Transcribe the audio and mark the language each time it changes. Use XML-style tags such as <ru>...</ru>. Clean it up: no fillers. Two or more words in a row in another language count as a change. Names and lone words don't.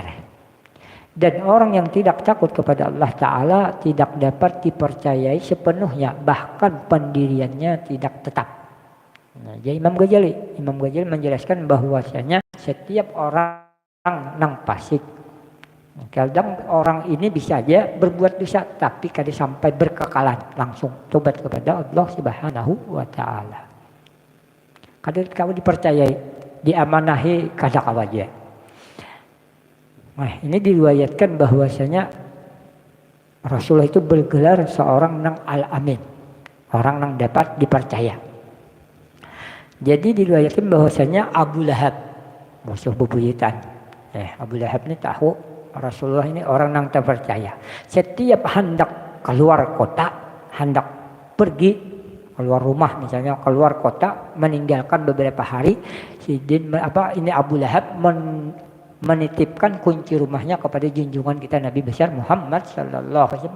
<id>Dan orang yang tidak takut kepada Allah taala tidak dapat dipercayai sepenuhnya, bahkan pendiriannya tidak tetap. Nah, jadi Imam Ghazali menjelaskan bahwasanya setiap orang nang fasik, kadang orang ini bisa aja berbuat dosa tapi kada sampai berkekalan, langsung tobat kepada</id> <ar>الله سبحانه وتعالى.</ar> <bjn>Kada kau dipercayai, diamanahi kada kawaja.</bjn> <id>Nah, ini diriwayatkan bahwasanya Rasulullah itu bergelar seorang nang al-amin, orang nang dapat dipercaya. Jadi diriwayatkan bahwasanya Abu Lahab, musuh bebuyutan. Abu Lahab ini tahu Rasulullah ini orang yang terpercaya. Setiap hendak keluar kota, hendak pergi keluar rumah, misalnya keluar kota, meninggalkan beberapa hari, ini Abu Lahab menitipkan kunci rumahnya kepada junjungan kita Nabi besar Muhammad</id> <ar>صلى الله عليه وسلم.</ar>